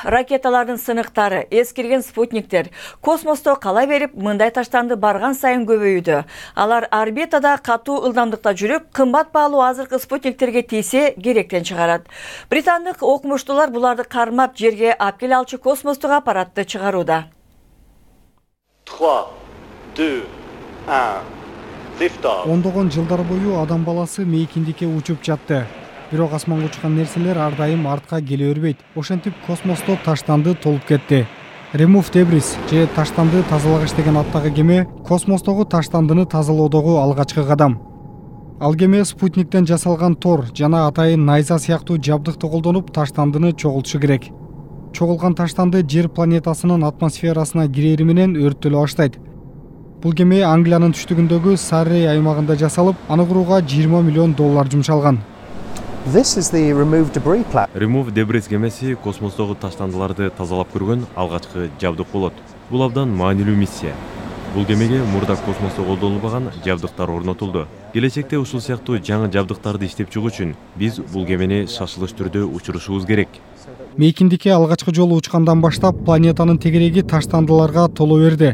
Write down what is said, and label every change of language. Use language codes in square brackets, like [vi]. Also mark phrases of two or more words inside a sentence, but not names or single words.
[ky] Ракеталардын сыныктары, эскирген спутниктер космосто кала берип, мындай таштанды барган сайын көбөйүүдө. Алар орбитада катуу ылдамдыкта жүрүп, кымбат баалуу азыркы спутниктерге тийсе керектен чыгарат. Британдык окумуштуулар буларды кармап жерге алып келе алчу космостук аппаратты чыгарууда. [en] 3, 2, 1, lift off. [ky] Ондогон жылдар бою адам баласы мейкиндикке учуп жатты. Бирок асманга учкан нерселер ар дайым артка келе бербейт. Ошентип космосто таштанды толуп кетти. Remove Debris же таштанды тазалагыч деген аттагы кеме космостогу таштандыны тазалоодогу алгачкы кадам. Ал кеме спутниктен жасалган тор жана атайын найза сыяктуу жабдыкты колдонуп таштандыны чогултушу керек. Чогулган таштанды жер планетасынын атмосферасына кирери менен өрттөлө баштайт. Бул кеме Англиянын түштүгүндөгү Саррей аймагында жасалып, аны курууга 20 миллион доллар жумшалган. [en] This is the Remove Debris platform. [ky] Remove Debris кемеси космостогу таштандыларды тазалап көргөн алгачкы жабдык болот. Бул абдан маанилүү миссия. Бул кемеге мурда космосто колдонулбаган жабдыктар орнотулду. Келечекте ушул сыяктуу жаңы жабдыктарды иштеп чыгуу үчүн биз бул кемени шашылыш түрдө учурушубуз керек. Мейкиндикке алгачкы жолу учкандан баштап планетанын тегереги таштандыларга толо берди.